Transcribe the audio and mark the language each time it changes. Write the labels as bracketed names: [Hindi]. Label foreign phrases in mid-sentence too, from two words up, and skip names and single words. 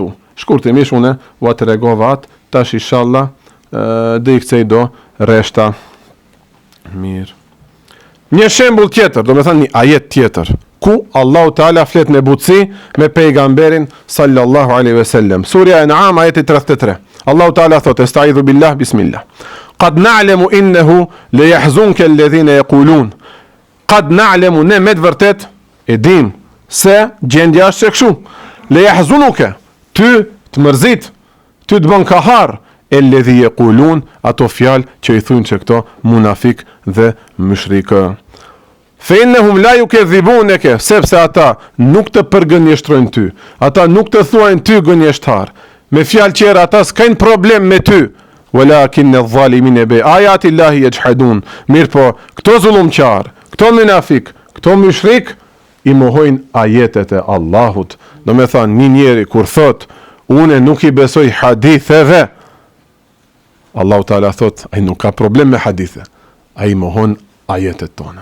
[Albanian] Shkurtimisht unë u atë regova atë, tash inshallah dhe i këcej do reshta. Mirë. Një shembull tjetër, do me thënë një ajet tjetër, ku Allahu Teala flet në butësi me pejgamberin [Arabic] صلى الله عليه وسلم. [Albanian] Surja An'am ajeti 33. Allahu Teala thotë: [Arabic] "أستعيذ بالله بسم الله. قد نعلم إنه ليحزنك الذين يقولون." قد نعلم, [Albanian] ne me të vërtet e dim se gjendja është kështu. [Arabic] لا يحزنك, [Albanian] ty të mërzit, ty të bën kahar, [Arabic] الذي يقولون, [Albanian] ato fjalë që i thujnë që këto munafik dhe mushrikë. [Arabic] فإنهم لا يكذبونك, [Albanian] sepse ata nuk të përgënjeshtrojnë ty, ata nuk të thuajnë ty gënjeshtar. Me fjalë tjera ata s'kan problem me ty. [Arabic] ولكن الظالمين بآيات الله يجحدون. [Albanian] Mirë po, këto zullumqar, këto munafik, këto mushrik i mohojnë ajetet e Allahut. Do me thanë, një njeri kur thot, une nuk i besoj haditheve, Allahu Teala thot, ai nuk ka problem me hadithe, ai mohon ajetet tona.